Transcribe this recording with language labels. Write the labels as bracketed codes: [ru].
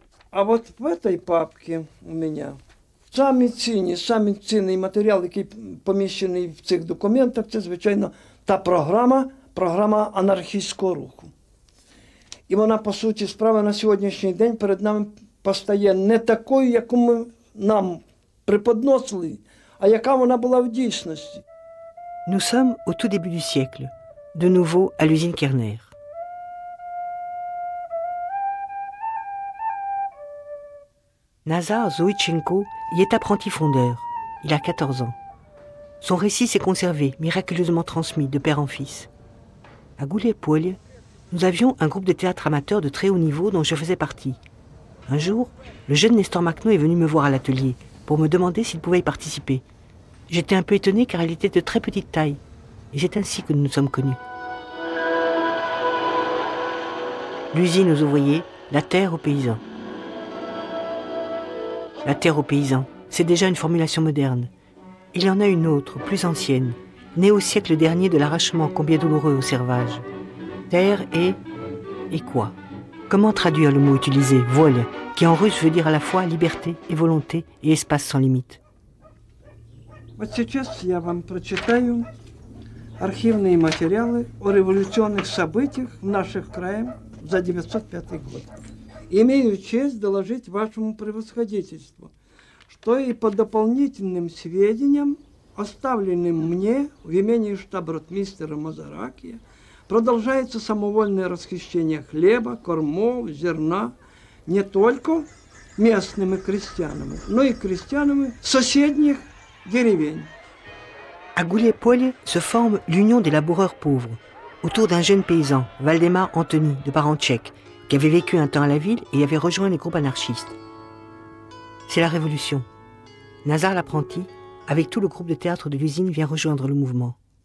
[uk] А от в цій папці у мене самий цінний матеріал, який поміщений в цих документах, це, звичайно, та програма анархістського руху. І вона, по суті справи, на сьогоднішній день перед нами постає не такою, яку ми нам преподносили, а яка вона була в дійсності. [fr] Nous sommes au tout début du siècle, de nouveau à l'usine Kerner. Nazar Zoïtchenko y est apprenti fondeur. Il a 14 ans. Son récit s'est conservé, miraculeusement transmis de père en fils. À Gouliaï-Polye, nous avions un groupe de théâtre amateur de très haut niveau dont je faisais partie. Un jour, le jeune Nestor Makhno est venu me voir à l'atelier pour me demander s'il pouvait y participer. J'étais un peu étonnée car il était de très petite taille, Et c'est ainsi que nous nous sommes connus. L'usine aux ouvriers, la terre aux paysans. La terre aux paysans, c'est déjà une formulation moderne. Il y en a une autre, plus ancienne, née au siècle dernier de l'arrachement combien douloureux au servage. Terre et quoi? Comment traduire le mot utilisé, воля, qui en russe veut dire à la fois liberté et volonté et espace sans limite? [ru] Вот сейчас я вам прочитаю архивные материалы о революционных событиях в наших краях за 905 год. Имею честь доложить вашему превосходительству, что и по дополнительным сведениям, оставленным мне в имении штаб-ротмистера Мазаракия, продолжается самовольное расхищение хлеба, кормов, зерна не только местными крестьянами, но и крестьянами соседних деревень. [fr] À Goulier-Polje se forme l'Union des laboureurs pauvres, autour d'un jeune paysan, Valdemar Antony, de parents tchèques, qui avait vécu un temps à la ville et avait rejoint les groupes anarchistes. C'est la Révolution. Nazar l'apprenti, avec tout le groupe de théâtre de l'usine, vient rejoindre le mouvement.